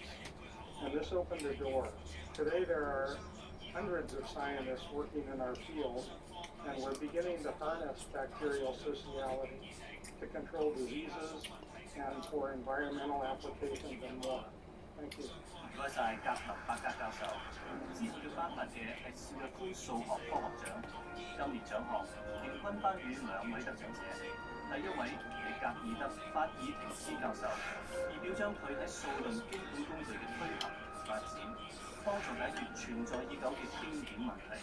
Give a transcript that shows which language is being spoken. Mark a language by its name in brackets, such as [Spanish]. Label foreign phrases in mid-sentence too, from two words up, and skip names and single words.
[English] And this opened a door. Today there are hundreds of scientists working in our field, and we're beginning to harness bacterial sociality to control diseases and for environmental applications and more. Thank you. [Cantonese] 唔該晒格林伯格教授，之後要頒發嘅係史密夫數學科學獎。今年獎項平均頒予2位得獎者，第一位係格爾德法爾廷斯教授，以表彰佢喺數論基本工具嘅推行同發展，幫助解決存在已久嘅經典問題。